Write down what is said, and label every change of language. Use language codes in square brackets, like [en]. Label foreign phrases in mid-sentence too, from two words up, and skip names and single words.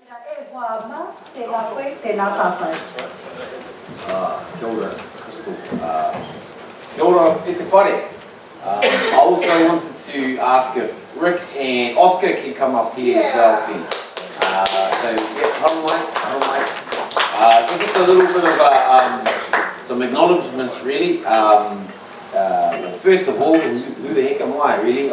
[mi] Kia ora, Crystal. Kia ora, e te whare. [en] I also wanted to ask if Rick and Oscar can come up here as well, please. So, yeah, [mi] haru mai. [en] So just a little bit of some acknowledgements, really. Well, first of all, who the heck am I, really?